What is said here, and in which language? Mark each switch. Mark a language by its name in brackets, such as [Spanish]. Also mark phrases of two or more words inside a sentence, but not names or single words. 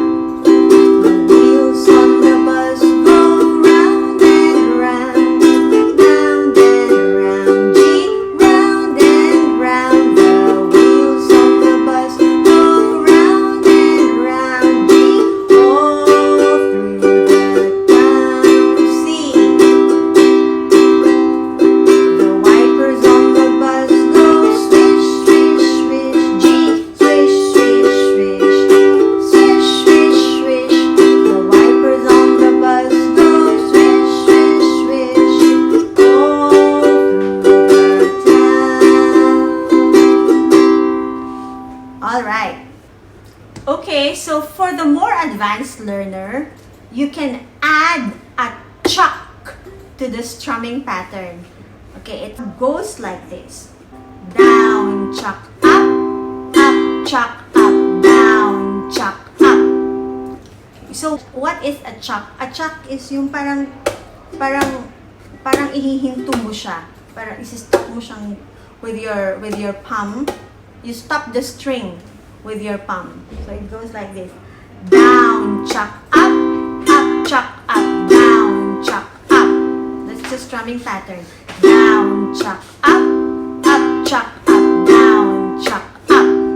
[English] The wheels on the bus go round and round, round and round, G, round and round. The wheels on the bus go round and round, G, all through the town, C. The wipers on the bus go swish, swish, swish, G, swish, swish, swish, swish, swish, swish. The wipers on the bus go swish, swish, swish, all through the town. All right. Okay, so for the more advanced learner, you can add a chuck to the strumming pattern. Okay, it goes like this. Down, chuck, up, chuck, up, down, chuck, up. So, what is a chuck? A chuck is [Filipino] yung parang ihihinto mo siya. Parang isi-stop mo siyang [English] with your palm. You stop the string with your palm. So it goes like this. Down, chuck, up, chuck, up, strumming pattern. Down, chuck, up, chuck, up, down, chuck, up.